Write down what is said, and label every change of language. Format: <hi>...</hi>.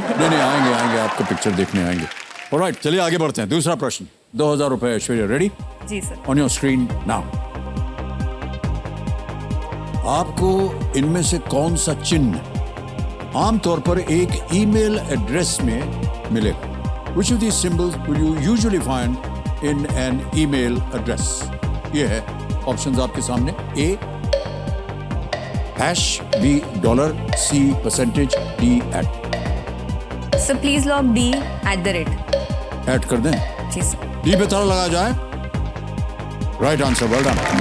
<hi>नहीं नहीं आएंगे आएंगे, आपको पिक्चर देखने आएंगे। ऑलराइट चलिए आगे बढ़ते हैं। दूसरा प्रश्न 2000 रुपए। Aishwarya ready? Ji sir.</hi> <en>On your screen now.</en> <hi>आपको इनमें से कौन सा चिन्ह आमतौर पर एक ईमेल एड्रेस में मिलेगा?</hi> <en>Which of these symbols will you usually find in an email address?</en> <hi>ये है ऑप्शंस आपके सामने। A hash, B dollar, C percentage, D eight.</hi> <en>Sir please lock D @।</en> <hi>Add कर दें? जी सर। D पे ताला लगाया जाए।</hi> <en>Right answer, well done.</en>